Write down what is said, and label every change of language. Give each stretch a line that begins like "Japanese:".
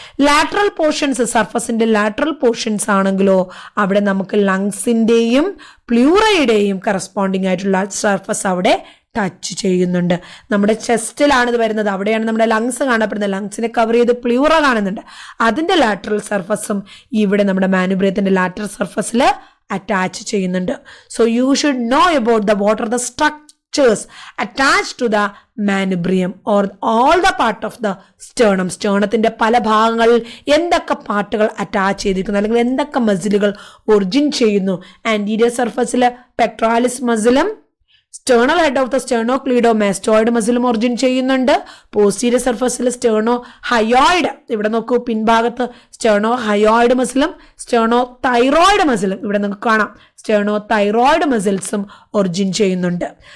Malayalam: Lateral portions, സർഫസിന്റെ lateral portions ആണെങ്കിലോ അവിടെ നമുക്ക് ലങ്സിന്റെയും പ്ലൂറയുടെയും കറസ്പോണ്ടിങ് ആയിട്ടുള്ള സർഫസ് അവിടെ ടച്ച് ചെയ്യുന്നുണ്ട്. നമ്മുടെ ചെസ്റ്റിലാണ് ഇത് വരുന്നത്, അവിടെയാണ് നമ്മുടെ ലങ്സ് കാണപ്പെടുന്നത്. ലങ്സിനെ കവർ ചെയ്ത് പ്ലൂറ കാണുന്നുണ്ട്. അതിന്റെ ലാറ്ററൽ സർഫസും ഇവിടെ നമ്മുടെ മാനുബ്രിയത്തിന്റെ ലാറ്ററൽ സർഫസിൽ അറ്റാച്ച് ചെയ്യുന്നുണ്ട്.
English: So you should know about the what are the structures attached to the manubrium or all the part of the sternum.
Malayalam: സ്റ്റേർണത്തിന്റെ പല ഭാഗങ്ങളിൽ എന്തൊക്കെ പാർട്ടുകൾ അറ്റാച്ച് ചെയ്തിരിക്കുന്നു, അല്ലെങ്കിൽ എന്തൊക്കെ മസിലുകൾ ഒറിജിൻ ചെയ്യുന്നു? ആൻറ്റീരിയർ സർഫസിൽ pectoralis മസിലും സ്റ്റേർണൽ head of the സ്റ്റേർണോക്ലീഡോമാസ്റ്റോയിഡ് മസിലും origin ചെയ്യുന്നുണ്ട്. പോസ്റ്റീരിയർ സർഫസിൽ സ്റ്റേർണോ ഹയോയിഡ്, ഇവിടെ നോക്കൂ പിൻഭാഗത്ത് സ്റ്റേർണോ ഹയോയിഡ് മസിലും സ്റ്റേർണോ തൈറോയിഡ് മസിലും ഇവിടെ നിങ്ങൾക്ക് കാണാം, സ്റ്റേർണോ തൈറോയിഡ് മസിൽസും ഒറിജിൻ ചെയ്യുന്നുണ്ട്.